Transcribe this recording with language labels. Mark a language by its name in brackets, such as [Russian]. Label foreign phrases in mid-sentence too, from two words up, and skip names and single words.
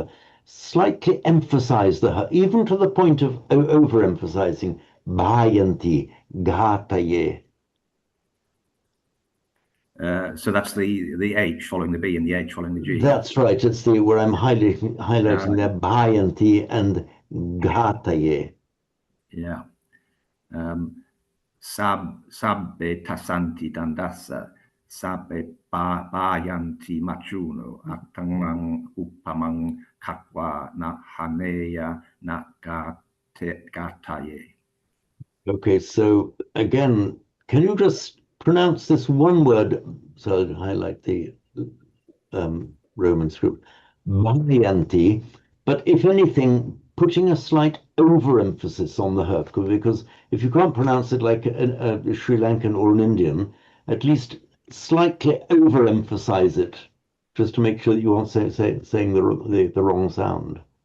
[English] Slightly emphasize the h, even to the point of overemphasizing bhayanti, ghataye. So that's the H following the B and the H following the G. That's right. It's where I'm highlighting there, bhayanti and ghataye. [Pali] Yeah. Sabbe tasanti dandasa, sabbe bayanti machuno, atangang upamang katwa na haneya na gataye. [English] Okay, so again, can you just pronounce this one word? So I'll highlight the Roman script, bhayanti, but if anything, putting a slight overemphasis on the h, because if you can't pronounce it like a Sri Lankan or an Indian, at least slightly overemphasize it just to make sure that you aren't saying the wrong sound.